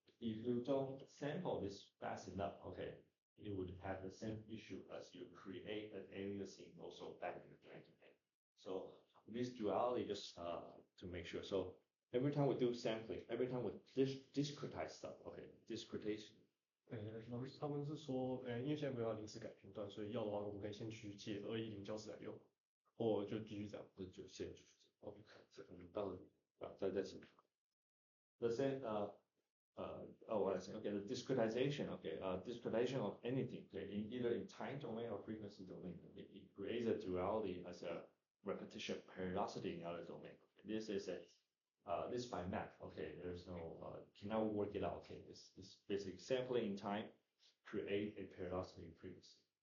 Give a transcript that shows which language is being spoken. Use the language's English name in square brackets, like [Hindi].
[English] if you don't sample this fast enough, okay, it would have the same issue as you create an aliasing also back in the time domain. So this duality just to make sure. So every time we do sampling, every time we discretize stuff, okay, discretization. [Chinese] 老师他们是说，因为现在没有要临时改频段，所以要的话，我们可以先去借210教室来用，或就继续这样。就先继续这样。 OK， 这可能到了啊，再请。 [English] The same what I say, okay, the discretization, okay, discretization of anything, okay, either in time domain or frequency domain, it creates a duality as a repetition periodicity in other domain. This is this by math, okay, there's no, cannot work it out, okay, this basic sampling in time create a periodicity in frequency.